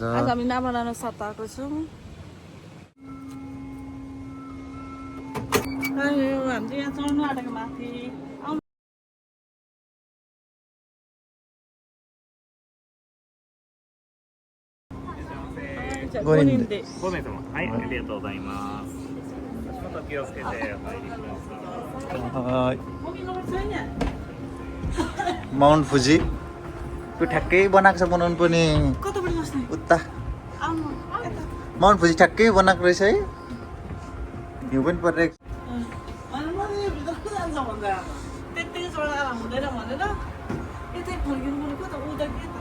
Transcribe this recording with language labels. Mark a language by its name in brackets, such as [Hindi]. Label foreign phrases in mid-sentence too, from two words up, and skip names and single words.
[Nepali] आज हामी नामलानो साथ आएको छौँ हामी चाहिँ यहाँ चढ्नु आँटेको माथि [Japanese] गोनिन्दे 5 名様。はい、ありがとうございます。足元気をつけてお入りください。 [Nepali] माउन्ट फुजी त्यो ठ्याक्कै बनाएको छ बनाउनु पनि कताबाट बस्ने उता आउनु यता माउन्ट फुजी ठ्याक्कै बनाएको रहेछ है हिउँ पनि परिरहेको त्यत्तिकै चढाएर हुँदैन भनेर यतै फर्किनु पर्ने कता उता के त